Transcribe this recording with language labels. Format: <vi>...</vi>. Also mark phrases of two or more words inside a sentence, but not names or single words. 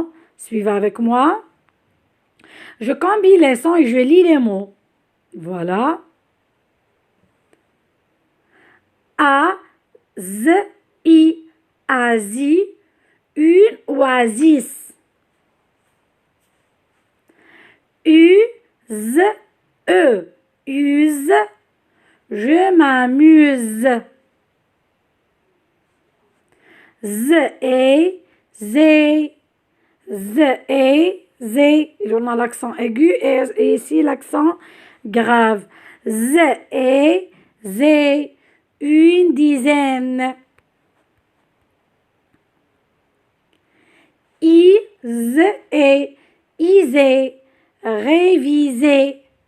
<fr>Suivez avec moi. Je combine les sons et je lis les mots. Voilà. A, Z, I, Asie, une oasis. U, Z, E, use, je m'amuse. Z, E, Z, Z, E, Z. On a l'accent aigu et ici l'accent grave. Z, E, Z. Une dizaine. Isée, isée, réviser.</fr>